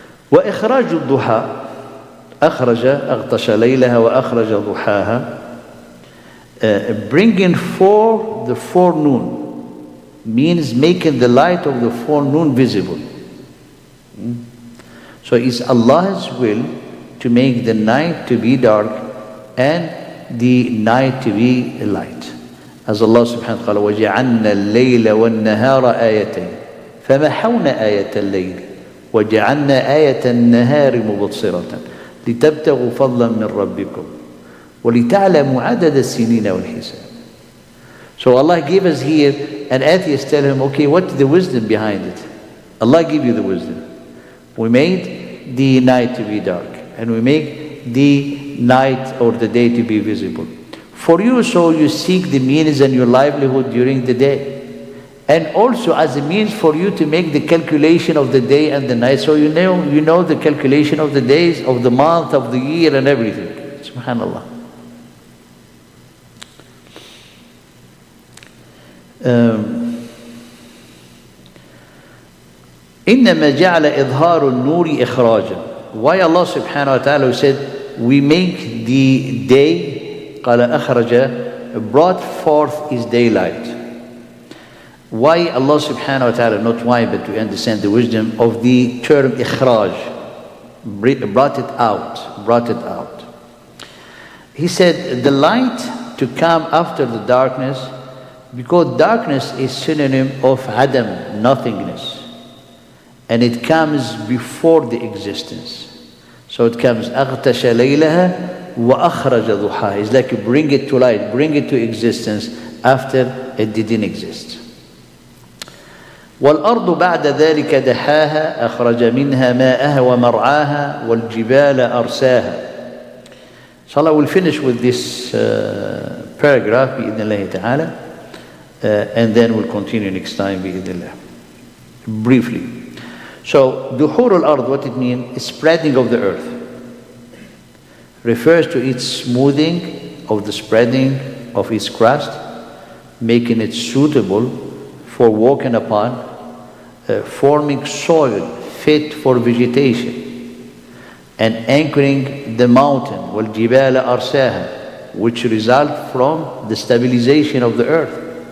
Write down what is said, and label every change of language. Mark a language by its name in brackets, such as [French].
[Arabic] وإخراج الضحى أخرج أغطش ليلها وأخرج ضحاها. [English] Bringing forth the forenoon means making the light of the forenoon visible. So it's Allah's will to make the night to be dark and the night to be light. As Allah subhanahu wa ta'ala, [Arabic] وَجَعَلْنَا اللَّيْلَ وَالنَّهَارَ آيَتَيْنِ فَمَحَوْنَا آيَةَ اللَّيْلِ وَجَعَلْنَا آيَةَ النَّهَارِ مُبْصِرَةً لِتَبْتَغُوا فَضْلًا مِّن رَبِّكُمْ وَلِتَعْلَمُوا عَدَدَ السِّنِينَ وَالْحِسَابِ. [English] So Allah gave us here, an atheist tell him, okay, what's the wisdom behind it? Allah give you the wisdom. We made the night to be dark, and we make the night or the day to be visible. For you, so you seek the means and your livelihood during the day. And also as a means for you to make the calculation of the day and the night. So you know the calculation of the days, of the month, of the year and everything. Subhanallah. [Arabic] إنما جعل إظهار النور إخراجا. [English] Why Allah subhanahu wa ta'ala said we make the day, [Arabic] قال أخرج, [English] brought forth is daylight. Why Allah subhanahu wa ta'ala, not why, but to understand the wisdom of the term ikhraj, brought it out. He said the light to come after the darkness, because darkness is synonym of adam, nothingness, and it comes before the existence. So it comes [Arabic] أغتش ليلها وأخرج ضحاها. [English] It's like you bring it to light, bring it to existence after it didn't exist. [Arabic] والأرض بعد ذلك دحاها أخرج منها ماءها ومرعاها والجبال أرساها. [English] Inshallah, we'll finish with this paragraph [Arabic] بإذن الله تعالى, [English] and then we'll continue next time [Arabic] بإذن الله. [English] Briefly. So, duhur al-ard, what it means, spreading of the earth. Refers to its smoothing of the spreading of its crust, making it suitable for walking upon, forming soil fit for vegetation, and anchoring the mountain, [Arabic] وَالْجِبَالَ أَرْسَاهَا, [English] which result from the stabilization of the earth.